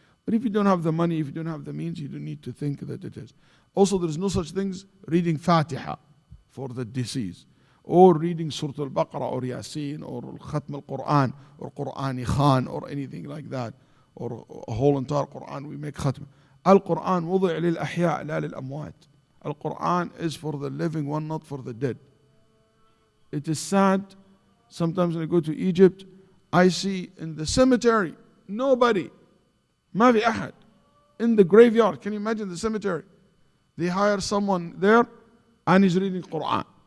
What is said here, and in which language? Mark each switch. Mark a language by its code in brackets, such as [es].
[en] But if you don't have the money, if you don't have the means, you don't need to think that it is. Also, there is no such things reading Fatiha for the deceased, or reading Surah Al-Baqarah or Yasin or Khatm Al-Quran or Qur'ani Khan or anything like that, or a whole entire Quran we make Khatm. [ar] Al-Quran وضع للأحياء لا للأموات. [en] Al-Quran is for the living one, not for the dead. It is sad. Sometimes when I go to Egypt, I see in the cemetery, nobody. [ar] ما في أحد. [en] In the graveyard, can you imagine the cemetery? They hire someone there and he's reading Quran.